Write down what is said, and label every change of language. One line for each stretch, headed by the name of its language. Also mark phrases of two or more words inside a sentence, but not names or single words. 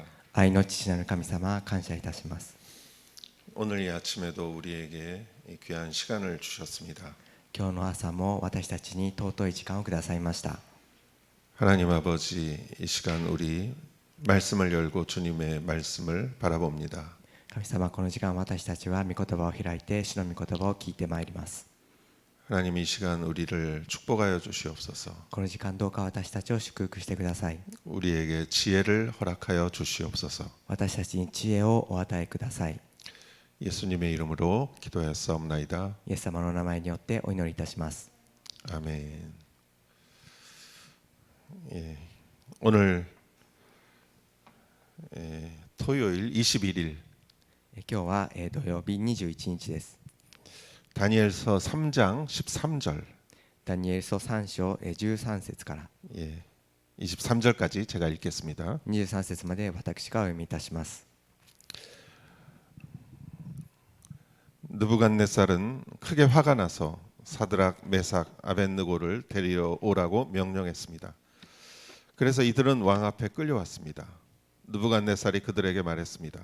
Japanese: 愛の父なる神様、感謝いたします。
Korean: 오늘 이 아침에도 우리에게 이 귀한 시간을 주셨습니다.
Japanese: 今日の朝も私たちに尊い時間をくださいました。
Korean: 하나님 아버지 이 시간 우리 말씀을 열고 주님의 말씀을 바라봅니다.
Japanese: 神様、この時間私たちは御言葉を開いて主の御言葉を聞いてまいります。
Korean: 하나님 이 시간 우리를 축복하여 주시옵소서.
Japanese: この時間どうか私たちを祝福してください。
Korean: 우리에게 지혜를 허락하여 주시옵소서.
Japanese: 私たちに知恵をお与えください。
Korean: 예수님의 이름으로 기도하였사옵나이다.
Japanese: イエス様の名前によってお祈りいたします。
Korean: 아멘. 예, 오늘 토요일 21일
Japanese: 今日は土曜日21日です。
Korean: 다니엘서 3장 13절
Japanese: ダニエル書3章13節から
Korean: 예, 23절까지 제가 읽겠습니다.
Japanese: 23 節まで私がお読みいたします。
Korean: 느부갓네살은 크게 화가 나서 사드락, 메삭, 아벳느고를 데리러 오라고 명령했습니다. 그래서 이들은 왕 앞에 끌려왔습니다. 느부갓네살이 그들에게 말했습니다.